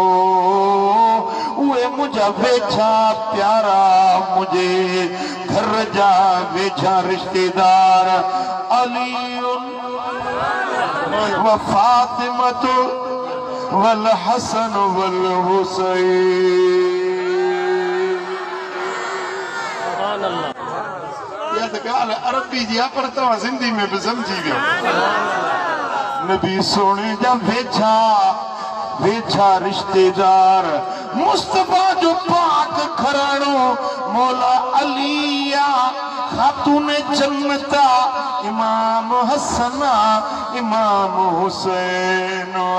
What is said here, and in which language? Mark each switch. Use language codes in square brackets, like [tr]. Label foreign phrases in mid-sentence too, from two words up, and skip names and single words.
[sd] उहे मुंहिंजा वेझा प्यारा मुंहिंजे घर जा वेझा रिश्तेदार [ar] علي و فاطمة وال حسن وال [sd] हुसैन [ar] سبحان الله [sd] या त ॻाल्हि अरबी जी आहे पर तव्हां सिंधी में बि सम्झी वियो नबी सोने जा वेझा वेझा रिश्तेदार मुस्तफा जो पाक घराणो मौला अलिया खातून जन्नता इमाम हसना इमाम हुसैन